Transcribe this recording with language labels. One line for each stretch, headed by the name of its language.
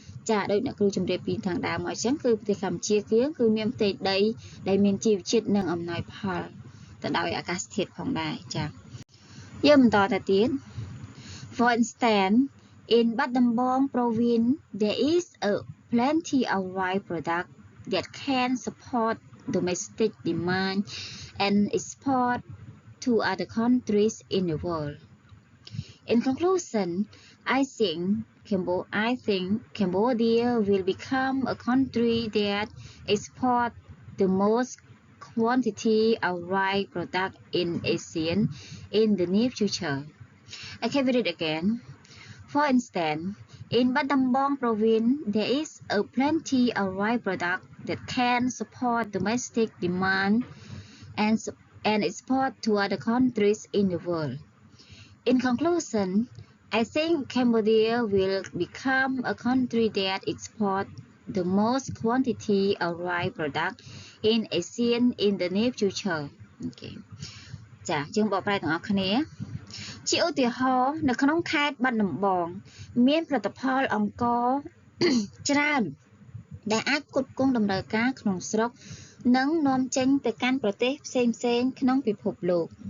Khmer: ចាដោយអ្នកគ្រូជម្រាបពីខាងដើមមកអញ្ចឹងគឺប្រទេសកម្ពុជាគឺមានផ្ទៃដីដែលមានជីវជាតិនិងអំណោយផលទៅដោយអាកាសធាតុផងដែរចាយើងបន្តទៅទៀត
English: For instance in Battambang province there is a plenty of rye product that can support domestic demand and export to other countries in the world. In conclusion, I think Cambodia will become a country that exports the most quantity of rye product in ASEAN in the near future. I can read it again. For instance, in Battambang province, there is a plenty of rye product that can support domestic demand and export to other countries in the world. In conclusion, I think Cambodia will become a country that exports the most quantity of rye product in ASEAN in the near future. Okay.
Khmer: ចាយើងបកប្រែទាំងអស់គ្នាជាឧទាហរណ៍នៅក្នុងខេត្តបាត់ដំបងមានផលិតផលអង្ករច្រើនដែលអាចផ្គត់ផ្គង់តម្រូវការក្នុងស្រុកនិងនាំចេញទៅកាន់ប្រទេសផ្សេងៗក្នុងពិភពលោក